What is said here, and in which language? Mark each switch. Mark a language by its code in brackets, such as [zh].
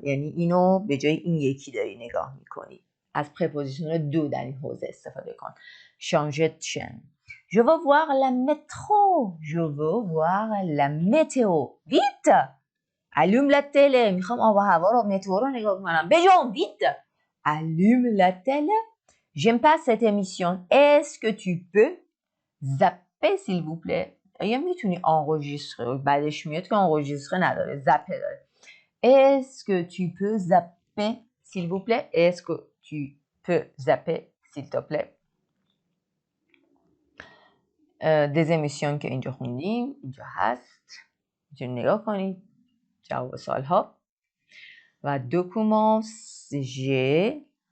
[fa] یعنی اینو به جای این یکی داری نگاه میکنی. از پرپوزیشن دو در این حوزه استفاده کن. [fr] Changer de chaîne. Je veux voir la métro. Je veux voir la météo. Vite! Allume la télé. [fa] میخوام آب و هوا رو متئو رو نگاه کنم. [fr] بجام vite! Allume la télé. J'aime pas cette émission. Est-ce que tu peux zapper s'il vous plaît? [fa] یا میتونی enregistrer. بعدش میاد که enregistrer نداره. [fr] zapper داره. Est-ce que tu peux zapper s'il vous plaît? Est-ce que tu peux zapper s'il te plaît? [fa] des émissions که اینجا خوندیم اینجا هست میتونید نگاه کنید جواب سوال ها و [fr] documents j'ai